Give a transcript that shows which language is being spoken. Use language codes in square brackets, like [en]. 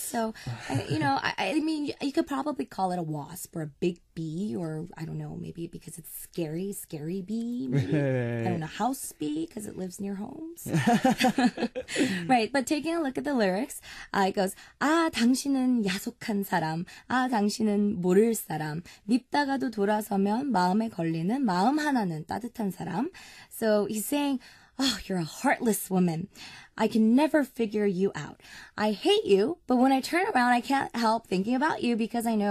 [en] So, I mean, you could probably call it a wasp or a big bee, or I don't know, maybe because it's scary bee. Maybe. I don't know, house bee because it lives near homes. Right, but taking a look at the lyrics, it goes, [ko] 당신은 야속한 사람. 사람. 아, 당신은 모를 사람. 밉다가도 돌아서면 마음에 걸리는 마음 하나는 따뜻한 사람. [en] So he's saying, oh, you're a heartless woman. I can never figure you out. I hate you, but when I turn around, I can't help thinking about you because I know